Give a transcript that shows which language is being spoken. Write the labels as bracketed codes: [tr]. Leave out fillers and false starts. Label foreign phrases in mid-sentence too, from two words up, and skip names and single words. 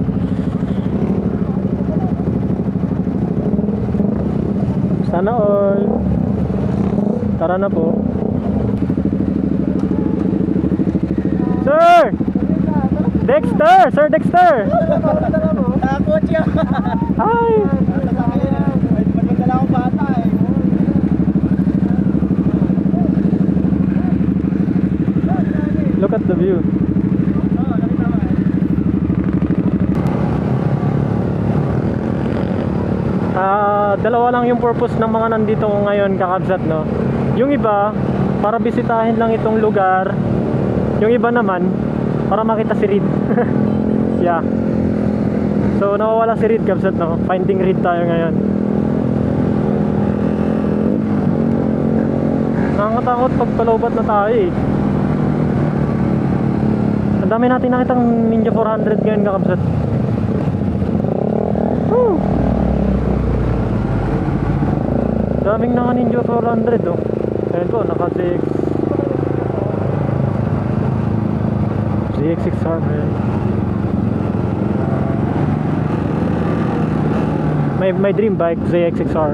[tl] Sana all. Tara na po. Sir! Dexter! Sir Dexter! Takot siya. Hi! Magdala akong bata eh. [en] Look at the view. [tl] Dalawa lang yung purpose ng mga nandito ngayon kakabsat, no? Yung iba para bisitahin lang itong lugar, yung iba naman para makita si Reed. Yeah. So nawawala si Reed kabsat, no? Finding Reed tayo ngayon. Nakakatakot pag palobat na tayo eh. Ang dami natin nakitang Ninja 400 ngayon kakabsat. Woo! Daming naka Ninja 400 oh. Ayan po, naka ZX6R man. [en] My dream bike ZX6R.